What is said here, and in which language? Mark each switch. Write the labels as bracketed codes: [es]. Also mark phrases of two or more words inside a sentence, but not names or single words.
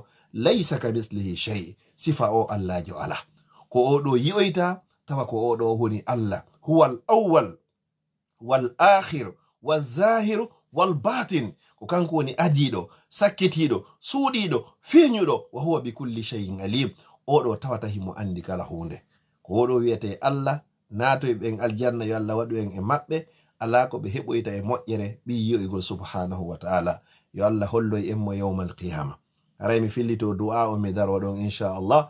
[ar] ليس كمثله شيء, [ff] sifa o [ar] Allah جل وعلا. [ff] Ko oɗo yi'oyta tawa ko oɗo woni Allah, [ar] هو الأول والآخر والظاهر والباطن. [ff] Ko kanko woni adiɗo, sakkitiɗo, suuɗiɗo, feñuɗo, [ar] وهو بكل شيء عليم. [ff] Oɗo tawata himo andi kala hunde. Ko oɗo wiyete Allah natoy ɓen aljanna yo Allah waɗu en e maɓɓe ala ko ɓe heɓoyta e moƴƴere ɓi yi'oygol [ar] سبحانه وتعالى. [ff] Yo Allah holloy en mo [ar] يوم القيامة. [ff] Haray mi fillito du'a o mi darwa ɗon inchallah.